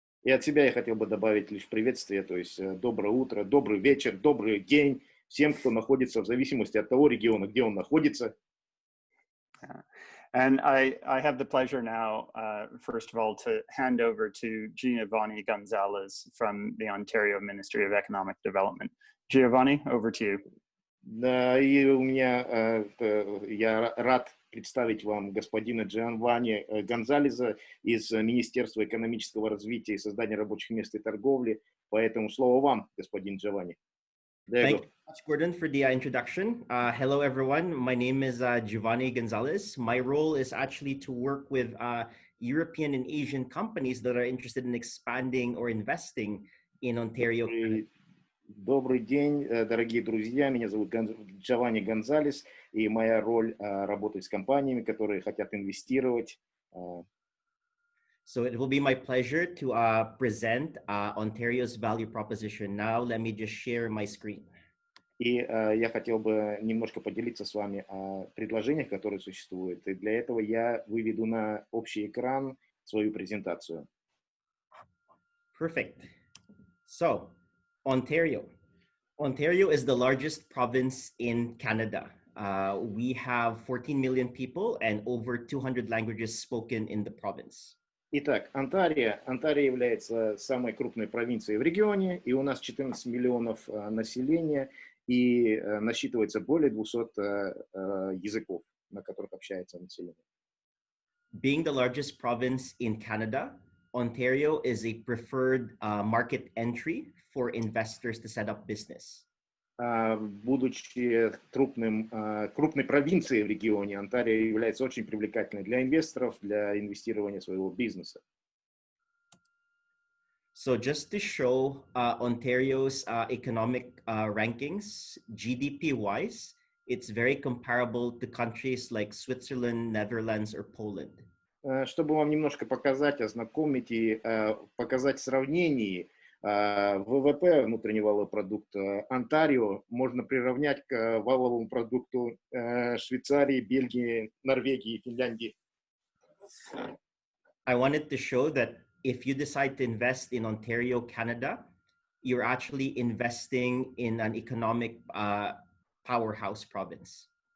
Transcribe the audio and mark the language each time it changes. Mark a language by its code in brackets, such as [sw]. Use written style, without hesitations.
[ru] И от себя я хотел бы добавить лишь приветствие, то есть доброе утро, добрый вечер, добрый день всем, кто находится в зависимости от того региона, где он находится. [en] And I have the pleasure now, first of all, to hand over to Giovanni Gonzalez from the Ontario Ministry of Economic Development. Giovanni, over to you. [ru] Да, и у меня, я рад представить вам господина Giovanni Гонзалеза из Министерства экономического развития и создания рабочих мест и торговли. Поэтому слово вам, господин Giovanni. [en] Thank you so much, Gordon, for the introduction. Hello, everyone. My name is Giovanni Gonzalez. My role is actually to work with European and Asian companies that are interested in expanding or investing in Ontario. [ru] Добрый день, дорогие друзья. Меня зовут Giovanni Гонзалес, и моя роль работать с компаниями, которые хотят инвестировать. [en] So it will be my pleasure to present Ontario's value proposition. Now, let me just share my screen. [ru] И я хотел бы немножко поделиться с вами о предложениях, которые существуют. И для этого я выведу на общий экран свою презентацию. [en] Perfect. So, Ontario. Ontario is the largest province in Canada. We have 14 million people and over 200 languages spoken in the province. [ru] Итак, Онтарио является самой крупной провинцией в регионе, и у нас 14 миллионов населения, и насчитывается более 200 языков, на которых общается население. [en] Being the largest province in Canada, Ontario is a preferred market entry for investors to set up business. [ru] Будучи крупной провинцией в регионе, Онтарио является очень привлекательной для инвесторов, для инвестирования своего бизнеса. [en] So just to show Ontario's economic rankings, GDP-wise, it's very comparable to countries like Switzerland, Netherlands, or Poland. [ru] Чтобы вам немножко показать, ознакомить и показать сравнение, ВВП, внутренний валовый продукт Онтарио, можно приравнять к валовому продукту Швейцарии, Бельгии, Норвегии и Финляндии. [en] I wanted to show that if you decide to invest in Ontario, Canada, you're actually investing in an economic powerhouse province.